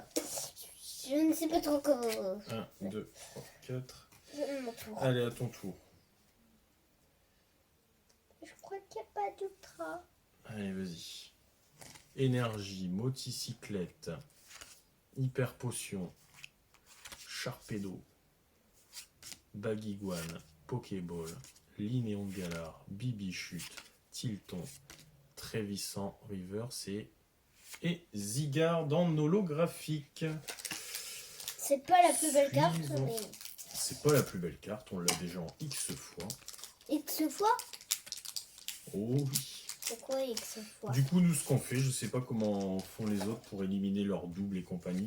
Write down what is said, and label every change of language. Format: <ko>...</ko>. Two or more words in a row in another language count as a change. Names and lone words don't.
<fr>Je ne sais pas trop comment. 1, 2, 3, 4. Mon tour. Allez, à ton tour. Je crois qu'il n'y a pas d'ultra. Allez, vas-y. Énergie, motocyclette, hyper potion, Sharpedo, Bagiguan, Pokéball, Linéon de Galar, Bibichute, Tilton, Trévissant, Reverse et Zygarde en holographique. C'est pas la plus belle carte, Suivant. mais C'est pas la plus belle carte, on l'a déjà en X fois. X fois. Oh oui. Pourquoi X fois? Du coup, nous, ce qu'on fait, je sais pas comment font les autres pour éliminer leurs doubles et compagnie.</fr>